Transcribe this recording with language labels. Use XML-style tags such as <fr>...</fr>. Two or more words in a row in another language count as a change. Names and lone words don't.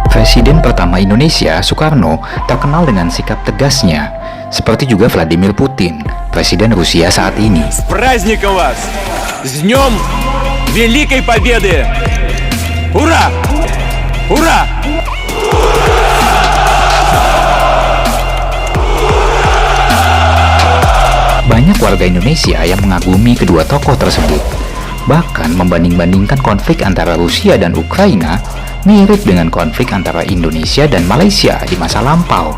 <id>Presiden pertama Indonesia, Soekarno, terkenal dengan sikap tegasnya, seperti juga Vladimir Putin, Presiden Rusia saat ini.</id> <ru>С праздником вас! С днем Великой Победы! Ура! Ура!</ru> <id>Banyak warga Indonesia yang mengagumi kedua tokoh tersebut, bahkan membanding-bandingkan konflik antara Rusia dan Ukraina mirip dengan konflik antara Indonesia dan Malaysia di masa lampau.</id>